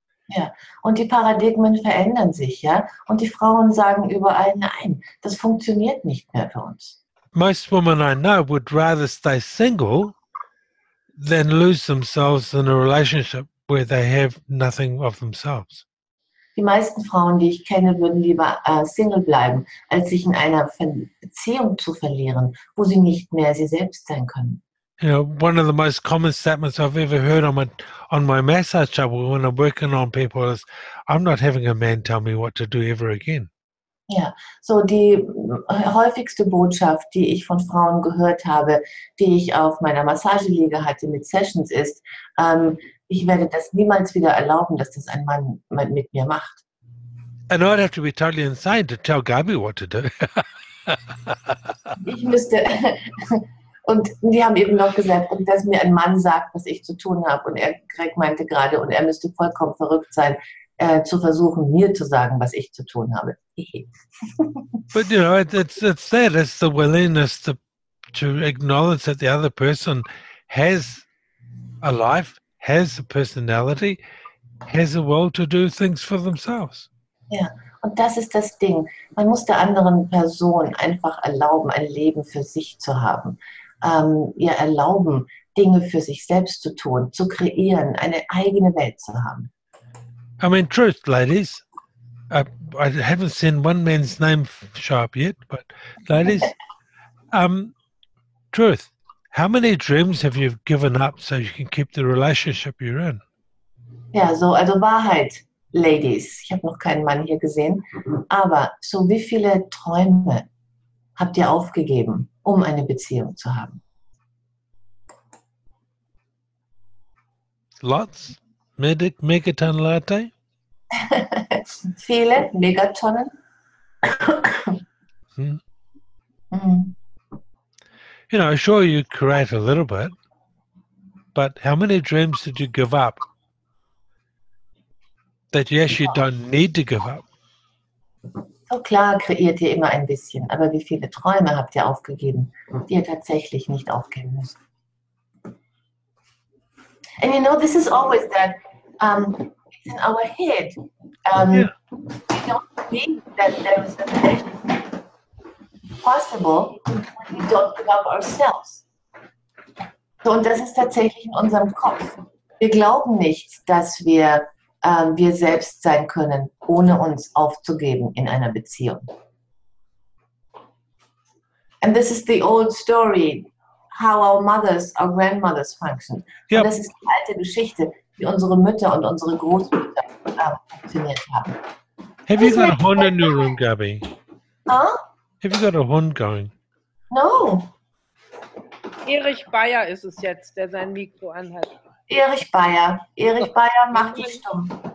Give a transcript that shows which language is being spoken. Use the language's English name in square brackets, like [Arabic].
[German] Ja, und die Paradigmen verändern sich, ja, und die Frauen sagen überall, nein, das funktioniert nicht mehr für uns. [English] Most women I know would rather stay single than lose themselves in a relationship where they have nothing of themselves. [German] Die meisten Frauen, die ich kenne, würden lieber Single bleiben, als sich in einer Beziehung zu verlieren, wo sie nicht mehr sie selbst sein können. [English] You know, one of the most common statements I've ever heard on my massage table when I'm working on people is, I'm not having a man tell me what to do ever again. [German] Ja, so die häufigste Botschaft, die ich von Frauen gehört habe, die ich auf meiner Massageliege hatte mit Sessions ist, ich werde das niemals wieder erlauben, dass das ein Mann mit mir macht. [English] And I'd have to be totally insane to tell Gabi what to do. [German] Ich müsste, und die haben eben noch gesagt, und dass mir ein Mann sagt, was ich zu tun habe. Und Greg meinte gerade, und er müsste vollkommen verrückt sein, zu versuchen, mir zu sagen, was ich zu tun habe. [English] But, you know, it's that. It's the willingness to acknowledge that the other person has a life, has a personality, has a will to do things for themselves. [German] Ja, und das ist das Ding. Man muss der anderen Person einfach erlauben, ein Leben für sich zu haben. Ihr erlauben, Dinge für sich selbst zu tun, zu kreieren, eine eigene Welt zu haben. [English] I mean, truth, ladies. I haven't seen one man's name show up yet, but ladies, truth. How many dreams have you given up so you can keep the relationship you're in? [German] Ja, so, also Wahrheit, Ladies. Ich habe noch keinen Mann hier gesehen. Aber so wie viele Träume habt ihr aufgegeben, um eine Beziehung zu haben? [English] Lots. Megaton latte. [German] Viele Megatonnen. Hmm. Mhm. [English] You know, sure, you create a little bit, but how many dreams did you give up that you actually don't need to give up? [German] So klar kreiert ihr immer ein bisschen, aber wie viele Träume habt ihr aufgegeben, die ihr tatsächlich nicht aufgeben müsst? [English] And you know, this is always that it's in our head. Yeah. We don't believe that there is a relationship possible when we don't give up ourselves. [German] So, und das ist tatsächlich in unserem Kopf. Wir glauben nicht, dass wir selbst sein können, ohne uns aufzugeben in einer Beziehung. [English] And this is the old story, how our mothers, our grandmothers function. Yep. [German] Und das ist die alte Geschichte, wie unsere Mütter und unsere Großmütter funktioniert haben. [English] Have you got a Hund in your room, Gabby? Huh? Have you got a Hund going? No. [German] Erich Bayer ist es jetzt, der sein Mikro anhat. Erich Bayer. Erich Bayer macht dich stumm.